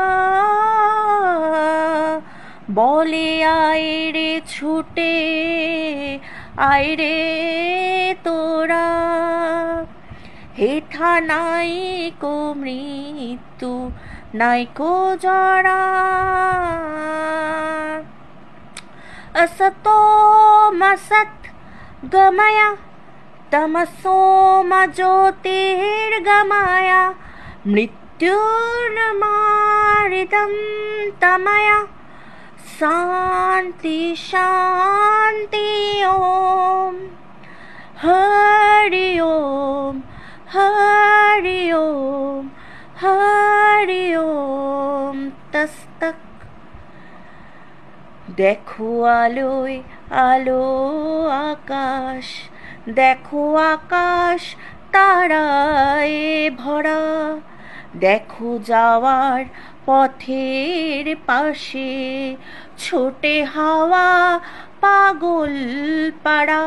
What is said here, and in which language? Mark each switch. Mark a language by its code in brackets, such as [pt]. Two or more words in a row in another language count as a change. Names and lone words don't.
[bn] বলে আয় রে ছুটে আয় রে তোরা, হেথা নাই কো মৃত্যু নাই কো জরা। [sa] असतो मा सद्गमय तमसो मा ज्योतिर्गमय, मृत्युर्मामृतं तमय शान्ति शान्ति ओम। हरि ओम हरि ओम हरि ओम तस्तक। [bn] দেখো আলোয় আলো আকাশ, দেখো আকাশ তারায় ভরা, দেখো যাওয়ার পথের পাশে ছোটে হাওয়া পাগল পাড়া।